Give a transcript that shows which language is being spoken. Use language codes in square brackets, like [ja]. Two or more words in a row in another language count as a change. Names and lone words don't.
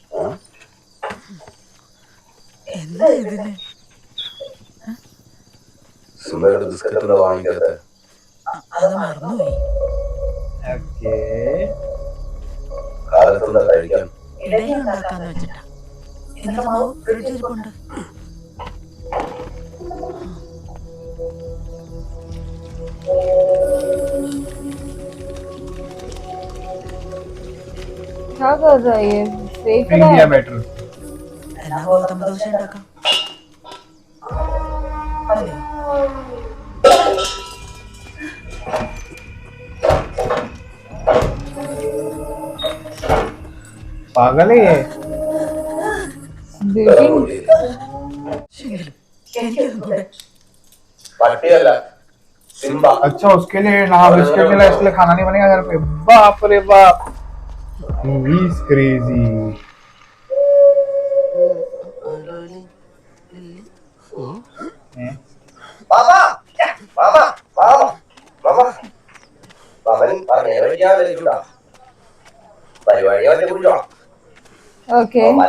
[ml] എന്താ ഇതിന്? സുമയുടെ ബിസ്ക്കറ്റ് എന്താ വാങ്ങിക്കാത്ത? അത് മറന്നുപോയി. കാലത്തെന്താ കഴിക്കാൻ? ഇടയിൽ ഉണ്ടാക്കാന്ന് വെച്ചിട്ടാ. എന്നിട്ട് മാവ് ഫ്രിഡ്ജിൽ ഇരിപ്പുണ്ട്. [hi] क्या कर रहा है ये? फेंक रहा है बैटर। [ml] എന്നാ ഗോതമ്പ് ദോശ ഉണ്ടാക്കാം. മതിയോ? [hi] पागल है ये। [ml] ശരിയല്ലോ, എനിക്കതും കൂടെ. പട്ടിയല്ല സിംബ. [hi] अच्छा उसके लिए ना बिस्किट मिला, इसलिए खाना नहीं बनेगा घर पे। बाप रे बाप, [en] he is crazy। [ml] ബാബാ ബാബാ ബാബാ ബാബാ ബാബൻ പറഞ്ഞ പരിപാടി കുറിച്ചോളാം. Okay.